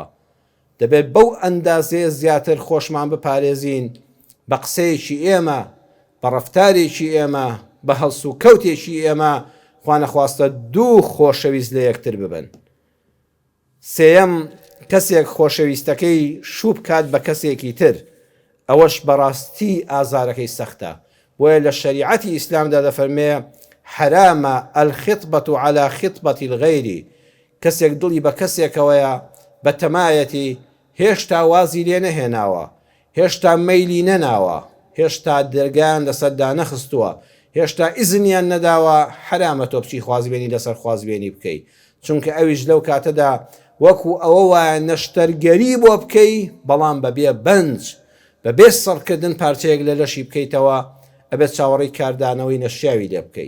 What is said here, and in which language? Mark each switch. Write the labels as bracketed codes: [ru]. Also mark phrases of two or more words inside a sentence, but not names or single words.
[ckb] دەبێت بەو ئەندازەیە زیاتر خۆشمان بپارێزین بە قسەیەکی ئێمە، بە ڕەفتارێکی ئێمە، بە هەڵس و کەوتێکی ئێمە خوا نەخواستە دوو خۆشەویست لە یەکتر ببن. سێیەم کەسێک خۆشەویستەکەی شوو بکات بە کەسێکی تر، ئەوەش بەڕاستی ئازارەکەی سەختە. بۆیە لە شەریعەتی ئیسلامدا دەفەرمێ حرامە [ar] الخطبة على خطبة الغير، [ckb] کەسێک دڵی بە کەسێکەوەیە بە تەمایەتی هێشتا وازی لێ نەهێناوە، هێشتا مەیلی نەناوە، هێشتا دەرگیان لەسەردا نەخستووە، هێشتا ئیزنیان نەداوە، حرامە تۆ بچی خوازبێنی لەسەر خوازبێنی بکەی. چونکە ئەویش لەو کاتەدا وەکو ئەوە وایە نەشتەرگەری بۆ بکەی، بەڵام بەبێ بەنج بەبێ سەرکردن پارچەیەک لە لەشی بکەیتەوە، ئەبێت چاوەڕێی کاردانەوەی نەشیاوی لێ بکەی.